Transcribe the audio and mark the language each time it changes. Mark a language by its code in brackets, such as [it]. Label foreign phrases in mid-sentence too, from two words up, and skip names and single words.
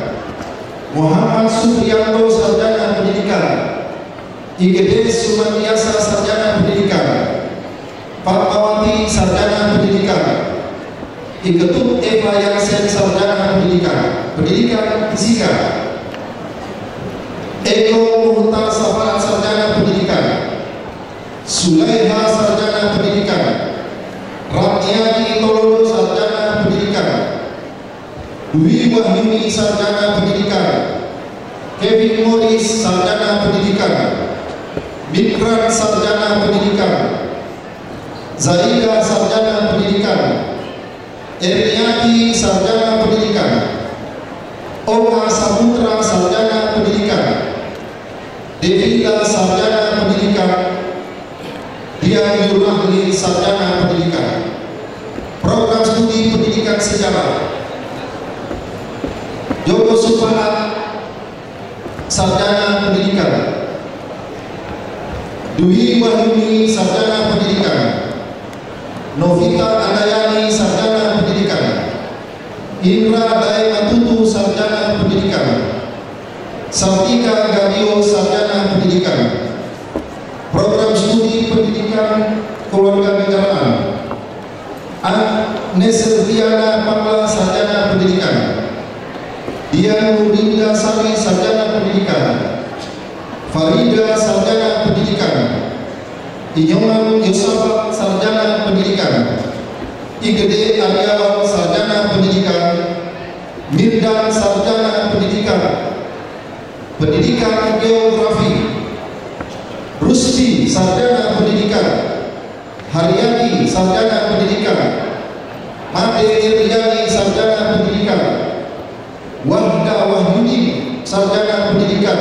[id] Muhammad Supriyanto, sarjana pendidikan. IGD Sumantiasa, sarjana pendidikan. Fatmawati, sarjana pendidikan. Iketut Eva Yansen, sarjana pendidikan. Pendidikan Fisika. Eko Muhtar Safarat, sarjana pendidikan. Sulaiha, sarjana pendidikan. Ratnyani Tolodo, sarjana pendidikan. Dwi Wahyuni, sarjana pendidikan. Kevin Morris, sarjana pendidikan. Mikran, sarjana pendidikan. Zaida, sarjana pendidikan. Erniati, sarjana pendidikan. Oka Saputra, sarjana pendidikan. Devita, sarjana pendidikan. Dian Yurahli, sarjana pendidikan. Program Pendidikan Sejarah. Joko Supaat, Sarjana Pendidikan. Dwi Wahyuni, Sarjana Pendidikan. Novita Andayani, Sarjana Pendidikan. Indra Dai Matutu, Sarjana Pendidikan. Sartika Gadio, Sarjana Pendidikan. Program Studi Pendidikan Kewarganegaraan. Neserviana Pamla, Sarjana Pendidikan. Dian Nurdinda Sari, Sarjana Pendidikan. Farida, Sarjana Pendidikan. Inyoman Yosafat, Sarjana Pendidikan. Igede Aryawan, Sarjana Pendidikan. Mirdan, Sarjana Pendidikan. Pendidikan Geografi. Rusdi, Sarjana Pendidikan. Haryati, Sarjana Pendidikan. Made Iriani, Sarjana Pendidikan. Wahda Wahyudi, Sarjana Pendidikan.